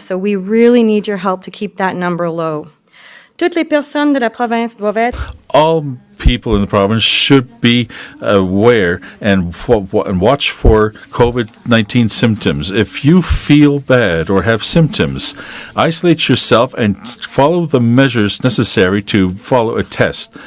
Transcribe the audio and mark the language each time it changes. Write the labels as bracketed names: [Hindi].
[English] So we really need your help to keep that number low. [French] Toutes les personnes de la province doivent être. [English] All people in the province should be aware and watch for COVID-19 symptoms. If you feel bad or have symptoms, isolate yourself and follow the measures necessary to follow a test.